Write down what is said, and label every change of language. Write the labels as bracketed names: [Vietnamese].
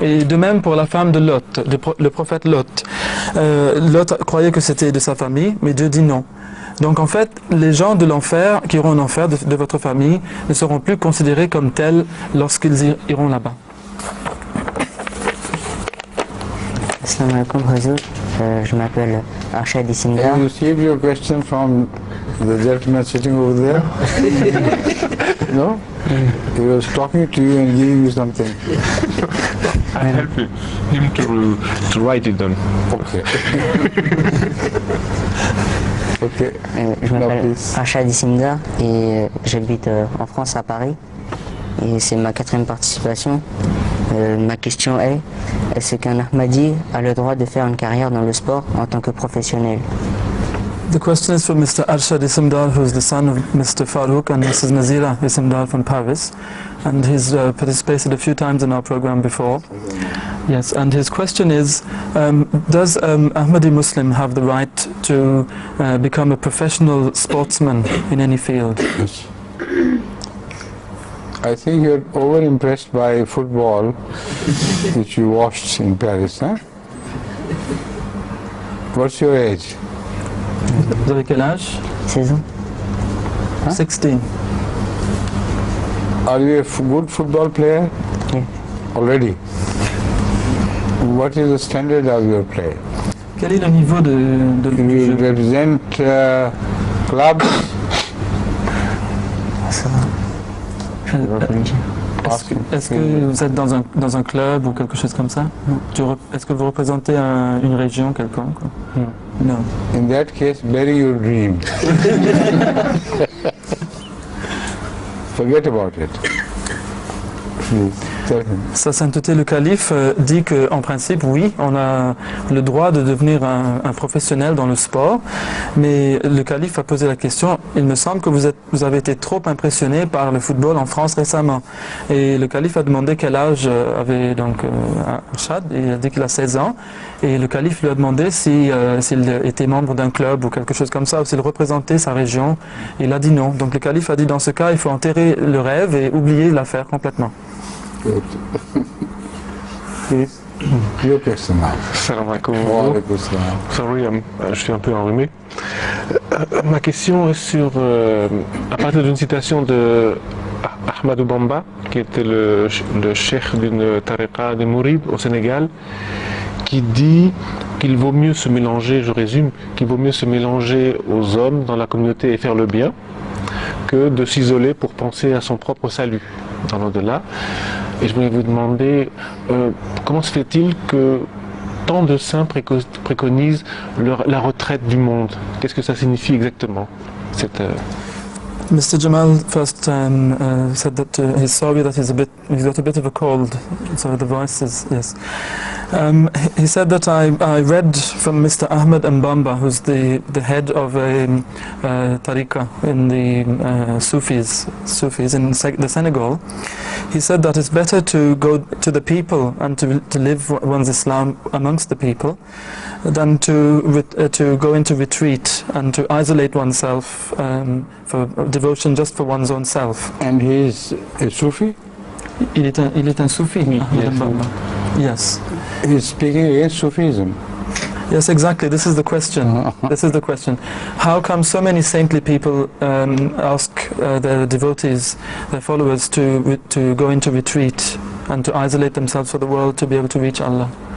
[French] Et de même pour la femme de Lot, le prophète Lot. Lot croyait que c'était de sa famille, mais Dieu dit non. Donc en fait, les gens de l'enfer, qui iront en enfer de votre famille, ne seront plus considérés comme tels lorsqu'ils iront là-bas. [Arabic] Assalamu alaikum, Huzour. [French] Je m'appelle Arshad Isinda. [English] Have you received your question from the gentleman sitting over there? No? He was talking to you and giving you something. I helped him to write it down. Okay. Okay. [French] Je [English] Now, [French] m'appelle [English] please. [French] Arshad Isinda et j'habite en France, à Paris. Et c'est ma 4e participation. Ma question est, est-ce qu'un Ahmadi a le droit de faire une carrière dans le sport en tant que professionnel? [English] The question is for Mr. Arshad Isimdar, who is the son of Mr. Farouk and Mrs. Nazira Isimdar from Paris. And he's participated a few times in our program before. Yes, and his question is, does Ahmadi Muslim have the right to become a professional sportsman in any field? Yes. I think you're over-impressed by football, which you watched in Paris, huh? What's your age? [French] Vous avez quel âge? 16 ans. [English] 16. Are you a good football player? Yeah. Already? What is the standard of your play? [French] Quel est le niveau de [English] You [French] jeu? [English] represent clubs? [French] Ça va. Je ne vais pas le dire. Est-ce que vous êtes dans un club ou quelque chose comme ça? Est-ce que vous représentez une région quelconque? Non. [English] In that case, bury your dream. Forget about it. Please, tell him. [French] Sa sainteté le calife dit qu'en principe, oui, on a le droit de devenir un professionnel dans le sport, mais le calife a posé la question, il me semble que vous avez été trop impressionné par le football en France récemment. Et le calife a demandé quel âge avait donc Arshad, et il a dit qu'il a 16 ans, et le calife lui a demandé s'il était membre d'un club ou quelque chose comme ça, ou s'il représentait sa région, et il a dit non. Donc le calife a dit dans ce cas, il faut enterrer le rêve et oublier l'affaire complètement. [English] Good. Please, your question now. [Arabic] Salam alaikum. Wa alaikum salam. [French] Sorry, je suis un peu enrhumé. Ma question est sur, à partir d'une citation de Ahmadou Bamba, qui était le cheikh d'une tariqa des Mourides au Sénégal, qui dit qu'il vaut mieux se mélanger, je résume, qu'il vaut mieux se mélanger aux hommes dans la communauté et faire le bien, que de s'isoler pour penser à son propre salut dans l'au-delà. Et je voulais vous demander, comment se fait-il que tant de saints préconisent la retraite du monde? Qu'est-ce que ça signifie exactement [English] Mr. Jamal first said that he's sorry that he's got a bit of a cold, so the voice is, yes. He said that I read from Mr. Ahmed Mbamba, who's the head of a tariqa in the Sufis in the Senegal. He said that it's better to go to the people and to live one's Islam amongst the people than to go into retreat and to isolate oneself for devotion just for one's own self. And he is a Sufi? [French] Il est un soufi, Ahmad Bamba. [English] Yes. He's speaking against Sufism. Yes, exactly. This is the question. This is the question. How come so many saintly people ask their devotees, their followers, to go into retreat and to isolate themselves from the world to be able to reach Allah?